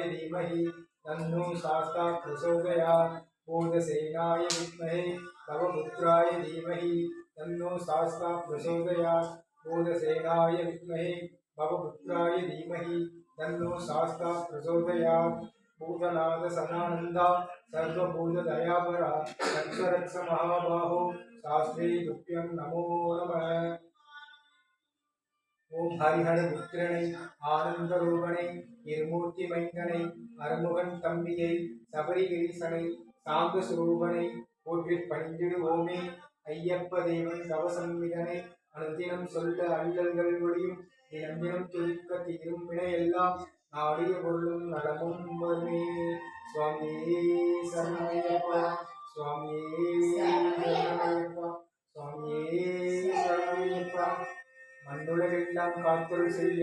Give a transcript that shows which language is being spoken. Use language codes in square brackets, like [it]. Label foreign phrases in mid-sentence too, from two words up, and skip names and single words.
[sa] धीमहि तन्नो शास्ता प्रचोदयात् बोधसेनाय विद्महे भवपुत्राय धीमहि तन्नो शास्ता प्रचोदयात् बोधसेनाय विद्महे भवपुत्राय धीमहि तन्नो शास्ता प्रचोदयात् भूतनाथ सदानंदा सर्वभूतदयापरा रक्ष महाबाहो शास्त्रे तुभ्यं नमो नमः। [ta] ओम हरिहर पुत्रனை ஆனந்த ரூபனை இருமூர்த்தி மைந்தனை அருமுகன் தம்பியை சபரிகிரீசனை சாந்த சுரூபனை போற்றி பணிந்திடுவோமே ஐயப்ப தேவன் கவசம் இதனை அனுதினம் சொல்ல அள்ளல்கள் ஒளியும் தினம் தினம் துதிக்க தீரும் வினை எல்லாம் நாடிய பொருளும் நலமும் வருமே சுவாமியே சரணமையப்பா சுவாமியே சரணமையப்பா சுவாமியே சரணமையப்பா மண்ணுலகெல்லாம் காத்தொரு செய்ய